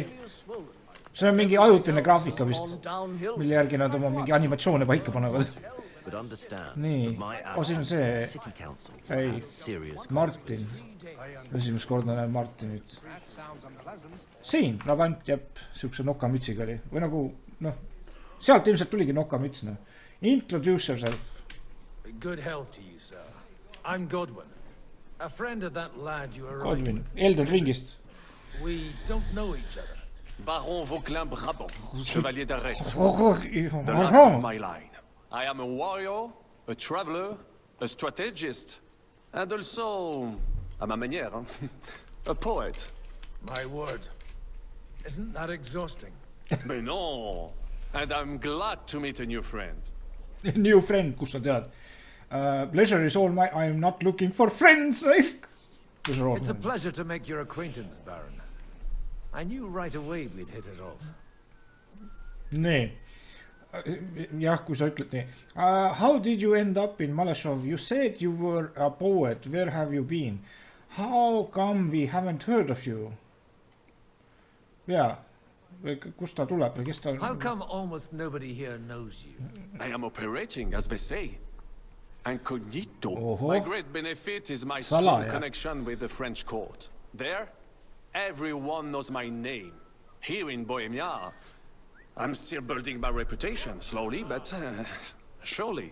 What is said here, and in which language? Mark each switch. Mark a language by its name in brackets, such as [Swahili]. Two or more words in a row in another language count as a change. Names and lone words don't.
[Estonian] See on mingi ajutine graafika vist. Mille järgi nad oma mingi animatsioone paika panevad. Nii, siin on see... Ei, Martin. Esimest korda näen Martinit. Siin, Brabant, jääb, siukse nokamütsiga oli. Või nagu, sealt ilmselt tuligi nokamüts. [English] Introduce yourself. Good health to you, sir. I'm Godwin. A friend of that lad you are [Estonian] Godwin, Elden Ringist. [English] We don't know each other. Baron Vauquelin Brabant, chevalier d'Arrête. The last of my line. I am a warrior, a traveler, a strategist, and also, [French] à ma manière, [English] a poet. My word. Isn't that exhausting? [French] Mais non. [English] And I'm glad to meet a new friend. New friend, [Estonian] kus sa tead. [English] Pleasure is all my... I'm not looking for friends. It's a pleasure to make your acquaintance, Baron. I knew right away we'd hit it off. [Estonian] Nii. Jah, kui sa ütled nii. [English] How did you end up in Maleshov? You said you were a poet. Where have you been? How come we haven't heard of you? [Estonian] Jaa. Kust ta tuleb või kes ta... [English] How come almost nobody here knows you? I am operating, as they say. Incognito. My great benefit is my strong connection with the French court. There, everyone knows my name. Here in Bohemia, I'm still building my reputation, slowly, but surely.